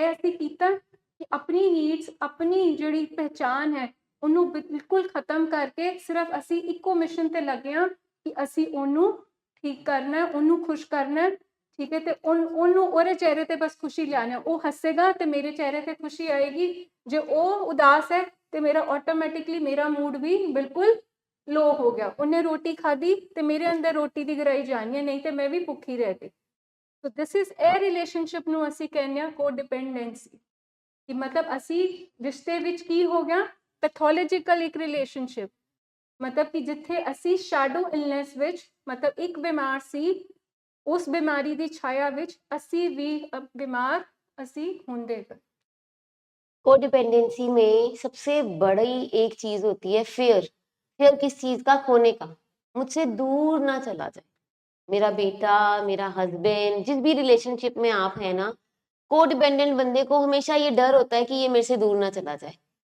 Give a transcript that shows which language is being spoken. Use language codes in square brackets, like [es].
[pa] ਇਹ ਅਸੀਂ ਕੀਤਾ ਕਿ ਆਪਣੀ ਨੀਡਸ, ਆਪਣੀ ਜਿਹੜੀ ਪਹਿਚਾਨ ਹੈ ਉਹਨੂੰ ਬਿਲਕੁਲ ਖਤਮ ਕਰਕੇ ਸਿਰਫ ਅਸੀਂ ਇੱਕੋ ਮਿਸ਼ਨ ਤੇ ਲੱਗੇ ਹਾਂ ਕਿ ਅਸੀਂ ਉਹਨੂੰ ਠੀਕ ਕਰਨਾ, ਉਹਨੂੰ ਖੁਸ਼ ਕਰਨਾ, ਠੀਕ ਹੈ, ਤੇ ਉਹਨੂੰ ਉਹਦੇ ਚਿਹਰੇ ਤੇ ਬਸ ਖੁਸ਼ੀ ਲਿਆਣਾ, ਉਹ ਹੱਸੇਗਾ ਤੇ ਮੇਰੇ ਚਿਹਰੇ ਤੇ ਖੁਸ਼ੀ ਆਏਗੀ। ਜੇ ਉਹ ਉਦਾਸ ਹੈ ਤੇ ਮੇਰਾ ਆਟੋਮੈਟਿਕਲੀ ਮੇਰਾ ਮੂਡ ਵੀ ਬਿਲਕੁਲ [hi] लो हो गया, उन्हें रोटी खाधी तो मेरे अंदर रोटी की गराई जानी है, नहीं तो मैं भी भुखी रह गई। [pa] तो [en] this is a relationship [pa] ਨੂੰ ਅਸੀਂ ਕਹਿੰਦੇ ਆ ਕੋਡਿਪੈਂਡੈਂਸੀ, ਕਿ ਮਤਲਬ ਅਸੀਂ ਰਿਸ਼ਤੇ ਵਿੱਚ ਕੀ ਹੋ ਗਿਆ, ਪੈਥੋਲੋਜੀਕਲ ਇੱਕ ਰਿਲੇਸ਼ਨਸ਼ਿਪ, ਮਤਲਬ ਕਿ ਜਿੱਥੇ ਅਸੀਂ ਸ਼ੈਡੋ ਇਲਨੈਸ ਵਿੱਚ ਮਤਲਬ ਇੱਕ ਬਿਮਾਰ ਸੀ, ਉਸ ਬਿਮਾਰੀ ਦੀ ਛਾਇਆ ਵਿੱਚ ਅਸੀਂ ਵੀ ਬਿਮਾਰ ਅਸੀਂ ਹੁੰਦੇ ਗਏ। [hi] कोडिपेंडेंसी में सबसे बड़ी एक चीज होती है फियर। फियर किस चीज का? खोने का। मुझसे दूर ना चला जाए मेरा बेटा, मेरा हस्बैंड, जिस भी रिलेशनशिप में आप है ना, कोडिपेंडेंट बंदे को हमेशा ये डर होता है कि ये मेरे से दूर ना चला जाए।